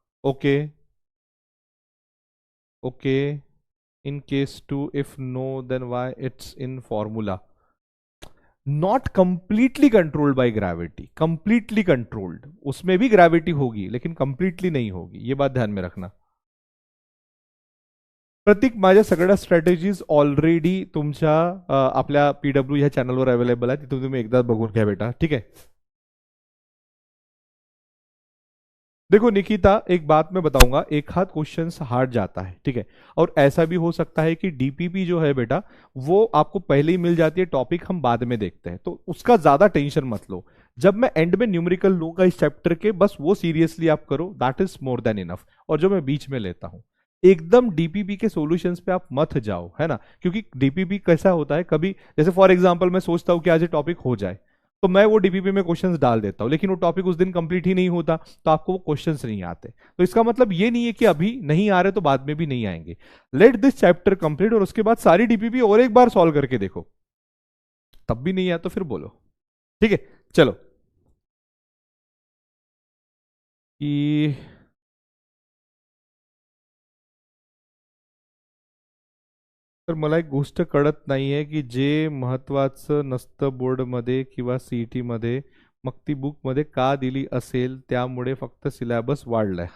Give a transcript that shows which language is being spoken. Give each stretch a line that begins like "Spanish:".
English: Okay okay, in case two if no then why it's in formula. Not completely controlled by gravity,
Hindi: completely controlled, उसमें भी gravity होगी लेकिन completely नहीं होगी, ये बात ध्यान में रखना।
Marathi: प्रतीक, माझ्या सगळ्या स्ट्रॅटेजीज ऑलरेडी तुमच्या आपल्या पीडब्ल्यू ह्या चॅनलवर अवेलेबल आहे, तिथून तुम्ही एकदा बघून घ्या बेटा,
Hindi: ठीक है। देखो निकिता, एक बात मैं बताऊंगा, एक हाथ क्वेश्चन हार्ड जाता है, ठीक है। और ऐसा भी हो सकता है कि डीपीपी जो है बेटा वो आपको पहले ही मिल जाती है, टॉपिक हम बाद में देखते हैं, तो उसका ज्यादा टेंशन मत लो। जब मैं एंड में न्यूमेरिकल लूंगा इस चैप्टर के, बस वो सीरियसली आप करो,
English: That is more than enough.
Hindi: और जो मैं बीच में लेता हूं, एकदम डीपीपी के सॉल्यूशंस पे आप मत जाओ, है ना, क्योंकि डीपीपी कैसा होता है, कभी जैसे फॉर एग्जांपल मैं सोचता हूं कि आज ये टॉपिक हो जाए, तो मैं वो डीपीपी में क्वेश्चंस डाल देता हूं, लेकिन वो टॉपिक उस दिन कंप्लीट ही नहीं होता, तो आपको वो क्वेश्चंस नहीं आते। तो इसका मतलब ये नहीं है कि अभी नहीं आ रहे तो बाद में भी नहीं आएंगे।
English: let this chapter complete,
Hindi: और उसके बाद सारी डीपीपी और एक बार सॉल्व करके देखो, तब भी नहीं आया तो फिर बोलो, ठीक है।
Marathi: चलो कि तर मला एक गोष्ट कळत नाहीये की जे महत्वाचं नसतं बोर्डमध्ये किंवा सीईटी मध्ये, मग ती बुक मध्ये का दिली असेल, त्यामुळे फक्त सिलेबस वाढलाय।